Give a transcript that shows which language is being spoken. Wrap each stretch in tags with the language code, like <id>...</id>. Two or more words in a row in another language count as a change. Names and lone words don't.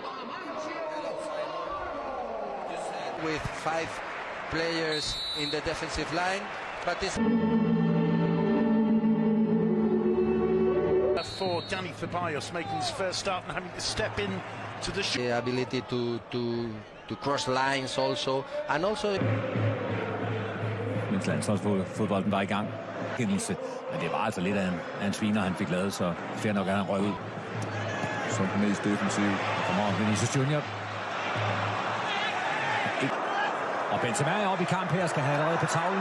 <en>With 5 players in the defensive line, but this for Danny Ceballos making his first start and having to step in to the ability to cross lines also, and also</en> <da>mens landsholdsfodbolden var i gang. Men det var altså lidt af en sviner, han fik lavet, så fair nok, at han røg ud. Som den mest defensive. Kommer Vinicius Junior. Og Benzema er oppe i kamp her, skal have allerede på tavlen.</da>